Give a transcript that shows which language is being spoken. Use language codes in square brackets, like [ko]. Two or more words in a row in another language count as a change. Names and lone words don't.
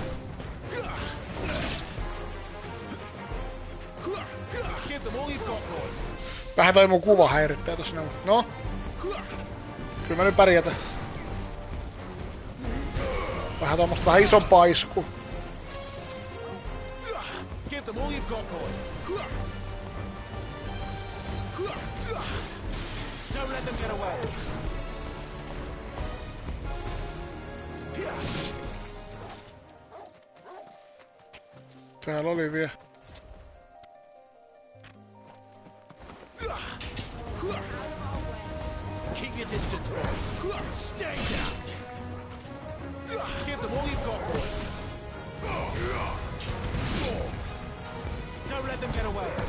[en] Give them all you've got, boy. [fi] Vähän toi mun kuva häirittää tossa ne. No. Kyllä mä nyt pärjätän. Vähän tommosta vähän isompaa iskua. [en] Give them all you've got, boy. Don't let them get away. [fi] Täällä oli vielä. [en] Keep your distance, boy. Stay down. Give them all you've got, boy. Don't let them get away.